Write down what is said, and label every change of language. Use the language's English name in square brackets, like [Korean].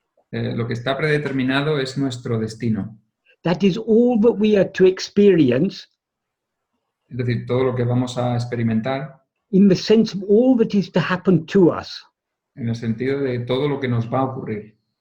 [Spanish] Lo que está predeterminado es nuestro destino. [English] That is all that we are to experience, [Spanish] Es decir, todo lo que vamos a experimentar [English] in the sense of all that is to happen to us. [Spanish] en el sentido de todo lo que nos va a ocurrir.